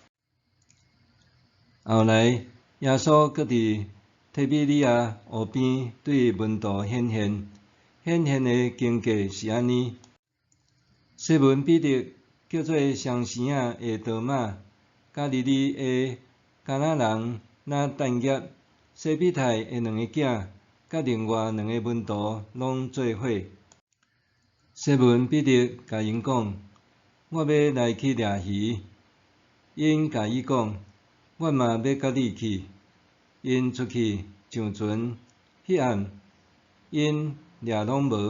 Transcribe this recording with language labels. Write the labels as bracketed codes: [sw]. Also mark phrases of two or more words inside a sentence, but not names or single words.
[nan] 后来，耶稣搁伫提比哩亚湖边对门徒显现。显现的经过是安尼：西门彼得叫做双生仔的多马，加利利的迦纳人拿但业、西庇太的2个囝，甲另外2个门徒拢做伙。西门彼得甲因讲：我要来去掠鱼。因甲伊讲：我嘛要甲你去。因出去上船，迄暗，因掠拢无。